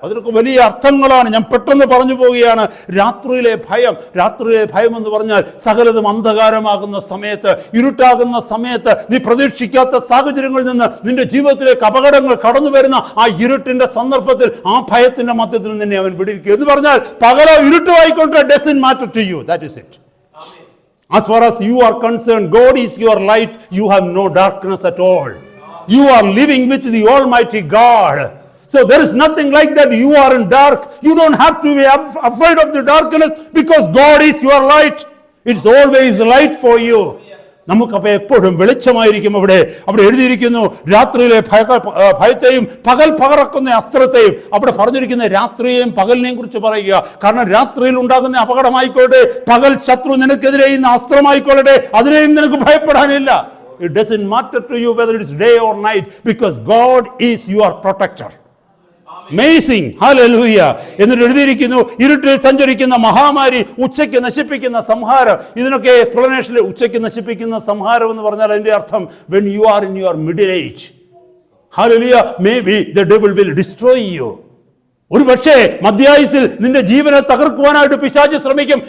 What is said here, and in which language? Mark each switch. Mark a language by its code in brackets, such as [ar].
[ml] അതിനൊക്കെ വലിയ അർത്ഥങ്ങളാണ്. ഞാൻ പെട്ടെന്ന് പറഞ്ഞു പോവുകയാണ്. രാത്രിയിലെ ഭയം എന്ന് പറഞ്ഞാൽ സകലതും അന്ധകാരമാകുന്ന സമയത്ത്, ഇരുട്ടാകുന്ന സമയത്ത്, നീ പ്രതീക്ഷിക്കാത്ത സാഹചര്യങ്ങളിൽ നിന്ന് നിന്റെ ജീവിതത്തിലേക്ക് അപകടങ്ങൾ കടന്നു വരുന്ന ആ ഇരുട്ടിന്റെ സന്ദർഭത്തിൽ, ആ ഭയത്തിന്റെ മധ്യത്തിൽ നിന്നെ അവൻ വിടുവിക്കും എന്ന് പറഞ്ഞാൽ, പകലോ ഇരുട്ടോ ആയിക്കൊള്ളട്ടെ, [en] doesn't matter to you. That is it. As far as you are concerned, God is your light. You have no darkness at all. You are living with the Almighty God. So there is nothing like that. You are in dark. You don't have to be afraid of the darkness because God is your light. It's always light for you. [ml] നമുക്കപ്പോൾ എപ്പോഴും വെളിച്ചമായിരിക്കും. അവിടെ എഴുതിയിരിക്കുന്നു, രാത്രിയിലെ ഭയത്തെയും പകൽ പകർക്കുന്ന അസ്ത്രത്തെയും. അവിടെ പറഞ്ഞിരിക്കുന്ന രാത്രിയെയും പകലിനെയും കുറിച്ച് പറയുക. കാരണം രാത്രിയിൽ ഉണ്ടാകുന്ന അപകടമായിക്കൊള്ളട്ടെ, പകൽ ശത്രു നിനക്കെതിരെ അസ്ത്രമായിക്കൊള്ളട്ടെ, അതിനെയും നിനക്ക് ഭയപ്പെടാനില്ല. [en] It doesn't matter to you whether it's day or night because God is your protector. Amazing. Hallelujah. [ml] എന്നിട്ട് എഴുതിയിരിക്കുന്നു, ഇരുട്ടിൽ സഞ്ചരിക്കുന്ന മഹാമാരി, ഉച്ചയ്ക്ക് നശിപ്പിക്കുന്ന സംഹാരം. ഇതിനൊക്കെ എക്സ്പ്ലനേഷനിൽ ഉച്ചയ്ക്ക് നശിപ്പിക്കുന്ന സംഹാരം എന്ന് പറഞ്ഞാൽ അതിന്റെ അർത്ഥം, [en] when you are in your middle age, hallelujah, maybe the devil will destroy you. [ml] ഒരു പക്ഷേ മധ്യായുസിൽ നിന്റെ ജീവനെ തകർക്കുവാനായിട്ട് പിശാച് ശ്രമിക്കും.